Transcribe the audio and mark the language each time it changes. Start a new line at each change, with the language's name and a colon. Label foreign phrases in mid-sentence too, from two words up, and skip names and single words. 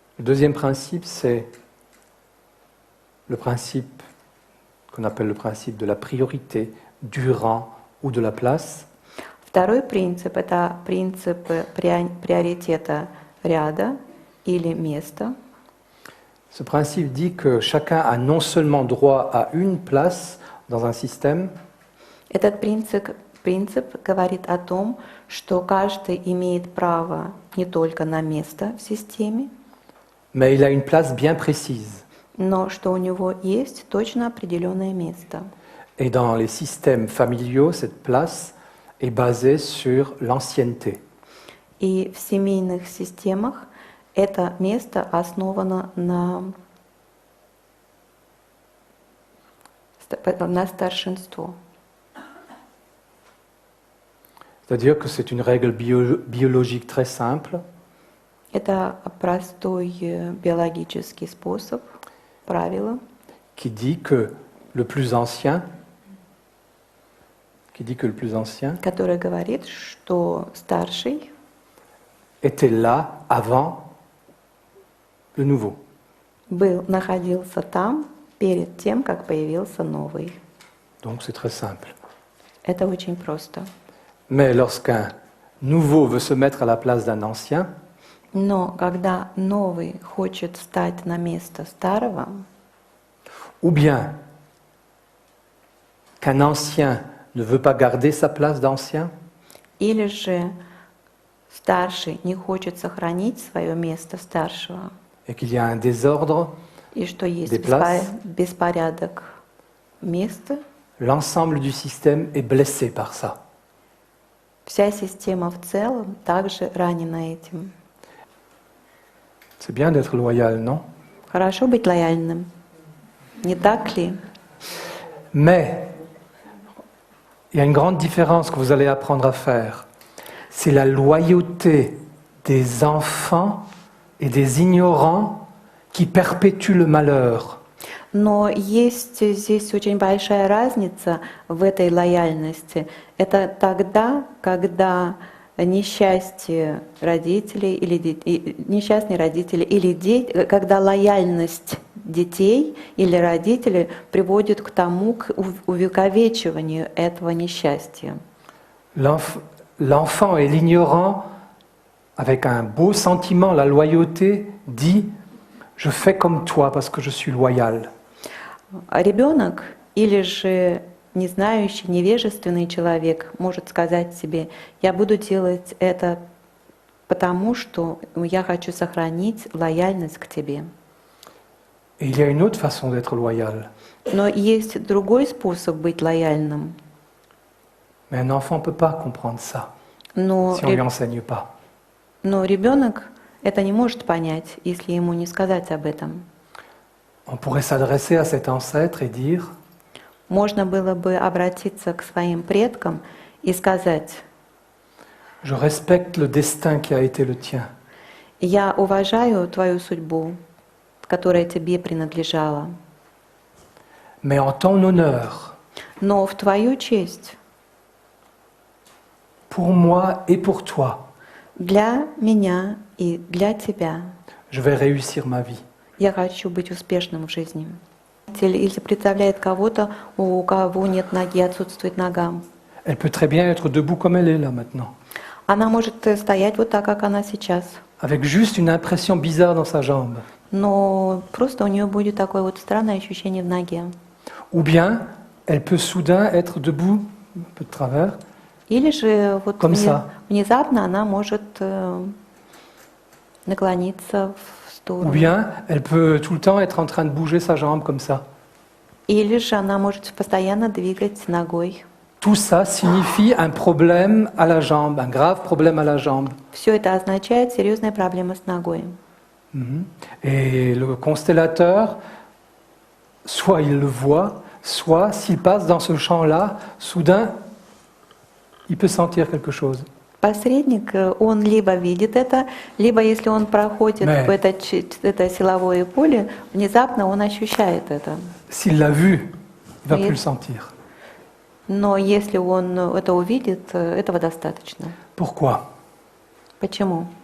French: Le deuxième principe, c'est le principe qu'on appelle le principe de la priorité, du rang ou de la place.
Russian: Второй принцип – это принцип приоритета ряда или места.
French: Ce principe dit que chacun a non seulement droit à une place dans un système,
Russian: Этот принцип говорит о том, что каждый имеет право не только на место в системе,
French: mais il a une place bien précise.
Russian: но что у него есть точно определенное место.
French: Et dans les systèmes familiaux, cette place est basée sur l'ancienneté.
Russian: И в семейных системах это место основано на старшинство.
French: C'est-à-dire que c'est une règle biologique très simple.
Russian: Это простой биологический способ, правило,
French: qui dit que le plus ancien,
Russian: которое говорит, что старший
French: était là avant le nouveau.
Russian: находился там перед тем, как появился новый.
French: Donc c'est très simple.
Russian: Это очень просто.
French: Mais lorsqu'un nouveau veut se mettre à la place d'un ancien,
Russian: Но когда новый хочет встать на место старого,
French: ou bien qu'un ancien ne veut pas garder sa place d'ancien,
Russian: или же старший не хочет сохранить свое место старшего,
French: et qu'il y a un désordre,
Russian: и что есть
French: des places,
Russian: беспорядок места,
French: l'ensemble du système est blessé par ça.
Russian: вся система в целом также ранена этим.
French: C'est bien d'être loyal, non?
Russian: Хорошо быть лояльным, не так ли?
French: Mais il y a une grande différence que vous allez apprendre à faire. C'est la loyauté des enfants et des ignorants qui perpétue le malheur.
Russian: Но есть здесь очень большая разница в этой лояльности. Это тогда, когда несчастье родителей или несчастные родители или дети, когда лояльность детей или родителей приводит к тому, к увековечиванию этого несчастья.
French: L'enfant et l'ignorant, avec un beau sentiment, la loyauté, dit « Je fais comme toi parce que je suis loyal ».
Russian: Ребенок или же не знающий, невежественный человек может сказать себе: я буду делать это потому, что я хочу сохранить лояльность к тебе.
French: Et il y a une autre façon d'être loyal.
Russian: Но есть другой способ быть лояльным.
French: Mais un enfant ne peut pas comprendre ça
Russian: Но,
French: si on ne lui enseigne pas.
Russian: но ребенок это не может понять, если ему не сказать об этом.
French: On pourrait s'adresser à cet ancêtre et dire
Russian: Можно было бы обратиться к своим предкам и сказать:
French: Je respecte le destin qui a été le tien.
Russian: я уважаю твою судьбу, которая тебе принадлежала.
French: Mais en ton honneur,
Russian: Но в твою честь,
French: pour moi et pour toi,
Russian: для меня и для тебя,
French: je vais réussir ma vie.
Russian: я хочу быть успешным в жизни. Или представляет кого-то, у кого нет ноги, отсутствует нога.
French: Elle peut très bien être debout comme elle est là maintenant,
Russian: Она может стоять вот так, как она сейчас.
French: avec juste une impression bizarre dans sa jambe.
Russian: Но просто у нее будет такое вот странное ощущение в ноге.
French: Ou bien, elle peut soudain être debout, un peu de travers,
Russian: Или же вот
French: Comme ça.
Russian: внезапно она может наклониться в
French: ou
Russian: сторону.
French: bien elle peut tout le temps être en train de bouger sa jambe comme ça.
Russian: Или же она может постоянно двигать ногой.
French: Tout ça signifie un problème à la jambe, un grave problème à la jambe.
Russian: Все это означает серьезные проблемы с ногой.
French: Et le constellateur, soit il le voit, soit s'il passe dans ce champ-là, soudain, il peut sentir quelque chose.
Russian: Посредник, он либо видит это, либо если он проходит
French: Mais-
Russian: в это силовое поле, внезапно он ощущает это.
French: S'il l'a vu, il va Oui. plus le sentir.
Russian: Но если он это увидит, этого достаточно.
French: Pourquoi?
Russian: Почему?